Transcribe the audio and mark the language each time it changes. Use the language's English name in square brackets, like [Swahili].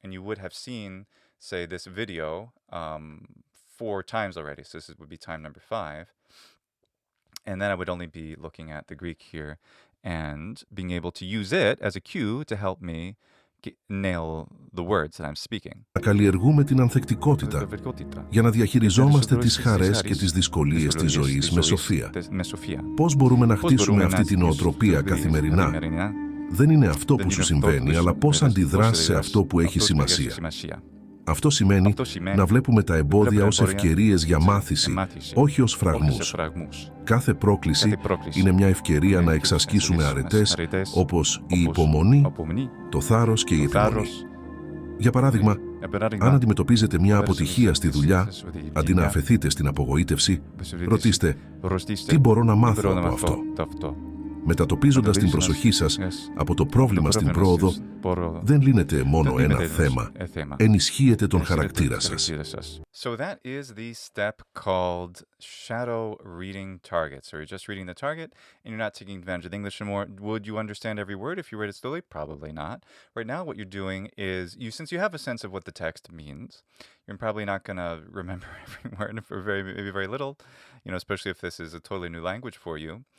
[English] And you would have seen, say, this video 4 times already. So this would be time number 5. And then I would only be looking at the Greek here and being able to use it as a cue to help me nail the words that I'm speaking. [Greek] Να καλλιεργούμε την ανθεκτικότητα για να διαχειριζόμαστε τις χαρές και τις δυσκολίες της ζωής με σοφία. Πώς μπορούμε να χτίσουμε αυτή την νοοτροπία καθημερινά? Δεν είναι αυτό που σου συμβαίνει, αλλά πώς αντιδράς σε αυτό που έχει σημασία. Αυτό σημαίνει να βλέπουμε τα εμπόδια ως ευκαιρίες για μάθηση, όχι ως φραγμούς. Κάθε πρόκληση είναι μια ευκαιρία να εξασκήσουμε αρετές όπως η υπομονή, το θάρρος και η επιμονή. Για παράδειγμα, αν αντιμετωπίζετε μια αποτυχία στη δουλειά, αντί να αφεθείτε στην απογοήτευση, ρωτήστε «Τι μπορώ να μάθω από αυτό?» Μετατοπίζοντας την προσοχή σας από το πρόβλημα στην πρόοδο, δεν λύνετε μόνο ένα θέμα, ενισχύετε τον χαρακτήρα σας. [English] So that is the step called shadow reading target. So you're just reading the target and you're not taking advantage of the English anymore. Would you understand every word if you read it slowly? Probably not. Right now what you're doing is, since you have a sense of what the text means, you're probably not going to remember every word for maybe very little, especially if this is a totally new language for you.